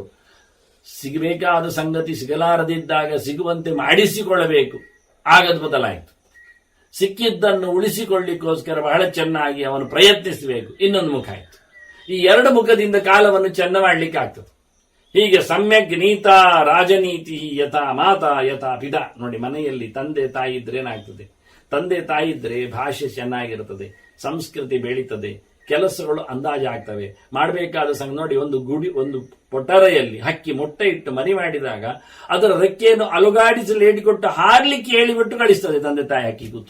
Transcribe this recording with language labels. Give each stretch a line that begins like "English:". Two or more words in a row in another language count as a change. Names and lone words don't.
Kannada: ಸಿಗಬೇಕಾದ ಸಂಗತಿ ಸಿಗಲಾರದಿದ್ದಾಗ ಸಿಗುವಂತೆ ಮಾಡಿಸಿಕೊಳ್ಳಬೇಕು, ಆಗದು ಬದಲಾಯಿತು. ಸಿಕ್ಕಿದ್ದನ್ನು ಉಳಿಸಿಕೊಳ್ಳಿಕ್ಕೋಸ್ಕರ ಬಹಳ ಚೆನ್ನಾಗಿ ಅವನು ಪ್ರಯತ್ನಿಸಬೇಕು. ಇನ್ನೊಂದು ಮುಖ ಆಯಿತು. ಈ ಎರಡು ಮುಖದಿಂದ ಕಾಲವನ್ನು ಚೆನ್ನ ಮಾಡಲಿಕ್ಕೆ ಆಗ್ತದೆ.
Sanskrit: ಹೀಗೆ ಸಮ್ಯಕ್ ನೀತಾ ರಾಜನೀತಿ ಯಥಾ ಮಾತಾ ಯಥಾ ಪಿತಾ.
Kannada: ನೋಡಿ, ಮನೆಯಲ್ಲಿ ತಂದೆ ತಾಯಿ ಇದ್ರೆ ಏನಾಗ್ತದೆ? ತಂದೆ ತಾಯಿ ಇದ್ರೆ ಭಾಷೆ ಚೆನ್ನಾಗಿರುತ್ತದೆ, ಸಂಸ್ಕೃತಿ ಬೆಳೀತದೆ, ಕೆಲಸಗಳು ಅಂದಾಜಾಗ್ತವೆ, ಮಾಡಬೇಕಾದ ನೋಡಿ, ಒಂದು ಪೊಟರೆಯಲ್ಲಿ ಹಕ್ಕಿ ಮೊಟ್ಟೆ ಇಟ್ಟು ಮರಿ ಮಾಡಿದಾಗ ಅದರ ರೆಕ್ಕೆಯನ್ನು ಅಲುಗಾಡಿಸಲು ಹೇಳಿಕೊಟ್ಟು ಹಾರ್ಲಿಕ್ಕೆ ಹೇಳಿಬಿಟ್ಟು ಕಳಿಸ್ತದೆ ತಂದೆ ತಾಯಿ ಹಕ್ಕಿ ಕೂತು.